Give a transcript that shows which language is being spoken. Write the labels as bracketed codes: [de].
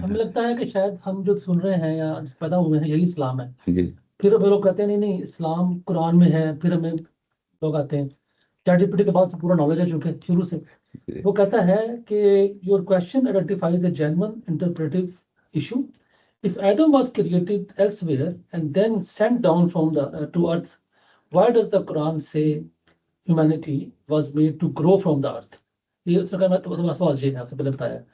[ur] ہمیں لگتا ہے کہ شاید ہم جو سن رہے ہیں یا پیدا ہوئے ہیں یہی اسلام ہے، جی پھر وہ لوگ کہتے ہیں نہیں نہیں اسلام قرآن میں ہے، پھر ہمیں لوگ آتے ہیں چیٹ جی پی ٹی کے بعد سے پورا نالج ہے چونکہ شروع سے، جی وہ کہتا ہے کہ [en] Your question identifies a genuine interpretive issue. If Adam was created elsewhere and then sent down from to earth, why does the Quran say humanity was made to grow from the earth? [ur] یہ اس کا سوال یہ ہے، آپ سے پہلے بتایا۔